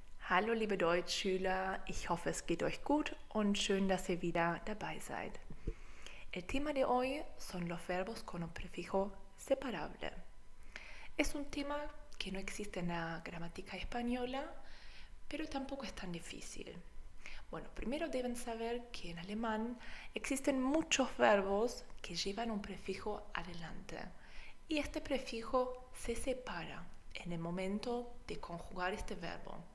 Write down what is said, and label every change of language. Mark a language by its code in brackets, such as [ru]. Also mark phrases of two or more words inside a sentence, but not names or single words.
[de] Hallo liebe Deutschschüler, ich hoffe es geht euch gut und schön, dass ihr wieder dabei seid. [es] El tema de hoy son los verbos con un prefijo separable. Es un tema que no existe en la gramática española, pero tampoco es tan difícil. Bueno, primero deben saber que en alemán existen muchos verbos que llevan un prefijo adelante y este prefijo se separa en el momento de conjugar este verbo.